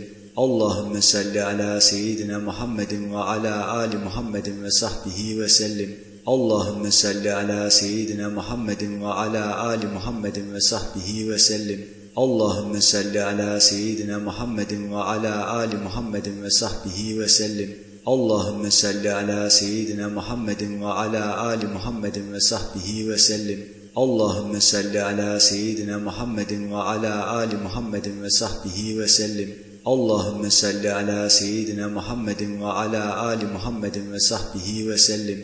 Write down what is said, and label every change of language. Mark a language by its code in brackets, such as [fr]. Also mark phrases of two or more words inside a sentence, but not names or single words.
[ar] اللهم صل على سيدنا محمد وعلى آل محمد وصحبه وسلم. اللهم صل على سيدنا محمد وعلى آل محمد وصحبه وسلم. اللهم صل على سيدنا محمد وعلى آل محمد وصحبه وسلم. اللهم صل على سيدنا محمد وعلى آل محمد وصحبه وسلم. اللهم صل على سيدنا محمد وعلى آل محمد وصحبه وسلم. اللهم صل على سيدنا محمد وعلى آل محمد وصحبه وسلم.